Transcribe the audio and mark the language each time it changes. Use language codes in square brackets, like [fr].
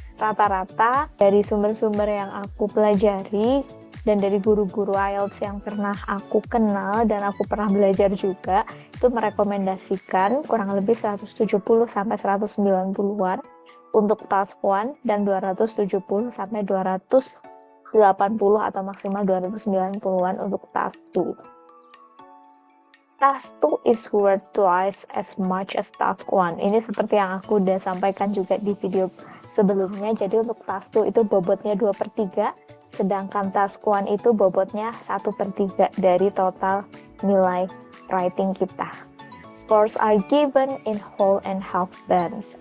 [id] Rata-rata dari sumber-sumber yang aku pelajari dan dari guru-guru IELTS yang pernah aku kenal dan aku pernah belajar juga, itu merekomendasikan kurang lebih 170 sampai 190-an untuk task 1 dan 270 sampai 280 atau maksimal 290-an untuk task 2. [en] Task 2 is worth twice as much as task 1. [id] Ini seperti yang aku udah sampaikan juga di video sebelumnya. Jadi untuk task 2 itu bobotnya 2/3, sedangkan task 1 itu bobotnya 1/3 dari total nilai writing kita. [en] Scores are given in whole and half bands.